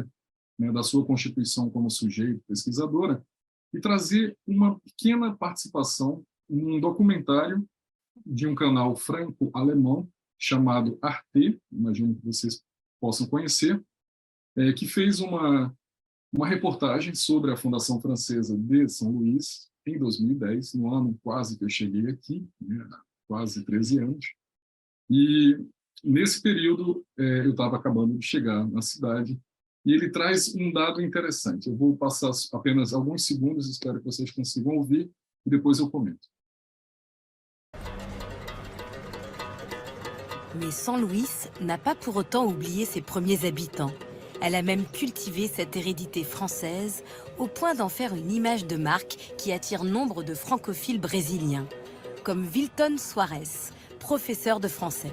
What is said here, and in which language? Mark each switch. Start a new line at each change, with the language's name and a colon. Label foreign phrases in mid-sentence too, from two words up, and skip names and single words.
Portuguese: né, da sua constituição como sujeito pesquisadora, e trazer uma pequena participação num documentário de um canal franco-alemão chamado Arte, imagino que vocês possam conhecer, que fez uma reportagem sobre a Fundação Francesa de São Luís em 2010, no ano quase que eu cheguei aqui, né, quase 13 anos. E nesse período eu estava acabando de chegar na cidade, e ele traz um dado interessante. Eu vou passar apenas alguns segundos, espero que vocês consigam ouvir, e depois eu comento.
French: Mais San Luis n'a pas pour autant oublié ses premiers habitants. Elle a même cultivé cette hérédité française au point d'en faire une image de marque qui attire nombre de francophiles brésiliens, comme Wilton Soares, professeur de français.